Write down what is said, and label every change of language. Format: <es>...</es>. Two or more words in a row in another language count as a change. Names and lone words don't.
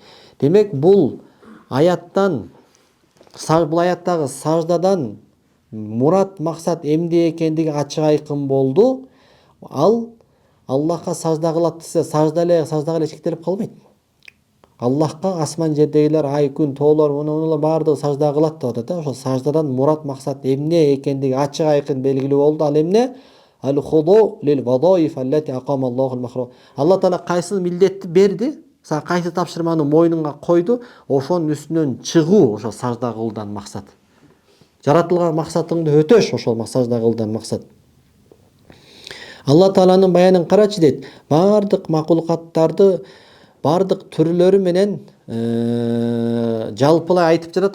<ky>Демек бул аяттагы саждадан мурат максат эмне экендиги ачык айкын болду. Ал Аллахка сажда кылат десе, сажда эле чектелип калбайт. Аллахка асман жердегилер, ай, күн, тоолор, мунулар баардыгы сажда кылат деп атат. Ошол саждадан мурат максат эмне экендиги ачык айкын белгилүү болду. Ал эмне?</ky> <ar>الخضوع للوظائف التي أقام الله المرء.</ar> <ky>Алла Таала кайсыл милдетти берди, кайсы тапшырманы мойнуңа койду, ошонун үстүнөн чыгуу ошол сажда кылуудан максат. Жаратылган максатыңды өтөш ошол сажда кылуудан максат. Алла Тааланын баянын карачы дейт. Бардык макулукаттарды бардык түрлөрү менен жалпылай айтып жатат.</ky>